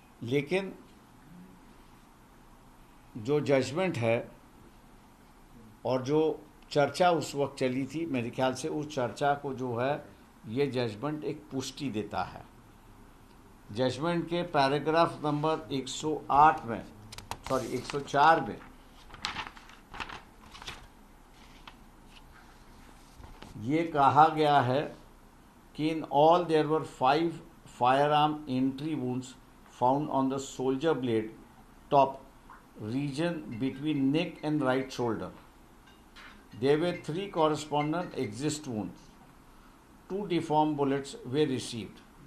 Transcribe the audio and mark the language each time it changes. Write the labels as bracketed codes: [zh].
[hi] लेकिन जो जजमेंट है और जो चर्चा उस वक्त चली थी, मेरे ख्याल से उस चर्चा को जो है ये जजमेंट एक पुष्टि देता है. जजमेंट के पैराग्राफ नंबर 104 में ये कहा गया है कि [en] In all there were 5 firearm entry wounds found on the soldier blade top region between neck and right shoulder. There were 3 correspondent exist wounds. 2 deformed bullets were received.